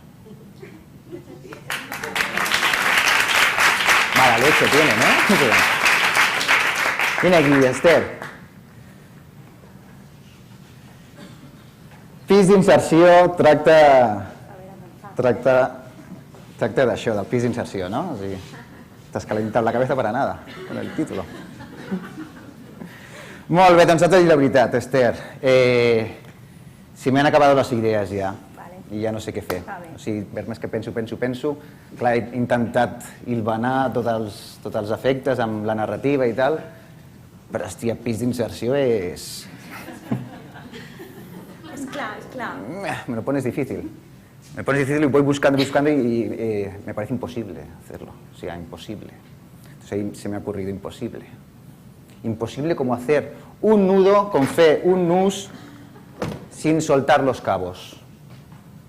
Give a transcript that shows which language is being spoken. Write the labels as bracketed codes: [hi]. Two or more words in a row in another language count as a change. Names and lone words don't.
[es] Mala leche tienen, ¿eh? Viene aquí, Esther. [ca] Pis d'inserció tracta d'això, del pis d'inserció, no? O sigui, t'has calentat [es] la cabeza para nada, con el título. [ca] Molt bé, doncs t'ho dic la veritat, Esther. Si m'han acabat les idees ja, i ja no sé què fer. O sigui, per més que penso. Clar, he intentat hilvanar tots els efectes amb la narrativa i tal, però, hòstia, pis d'inserció és... Es clar. [es] Me lo pones difícil. Me pones difícil y voy buscando y me parece imposible hacerlo. O sea, imposible. Entonces ahí se me ha ocurrido imposible. Imposible como hacer un nudo con fe, un nus, sin soltar los cabos.